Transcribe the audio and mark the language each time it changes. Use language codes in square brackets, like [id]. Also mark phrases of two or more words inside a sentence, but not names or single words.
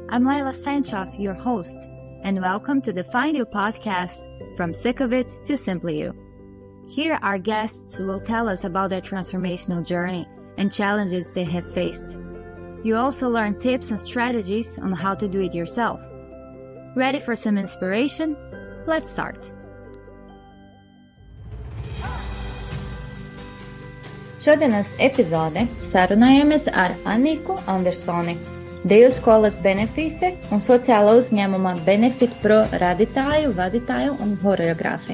[en] I'm Laila Sanchoff, your host, and welcome to the Find You podcast, From Sick of It to Simply You. Here, our guests will tell us about their transformational journey and challenges they have faced. You also learn tips and strategies on how to do it yourself. Ready for some inspiration? Let's start. [lv] Šodienas epizode sarunājamies ar Aniku Andersoni, Deju skolas Benefīse un sociāla uzņēmuma Benefit Pro radītāju, vadītāju un horeogrāfi.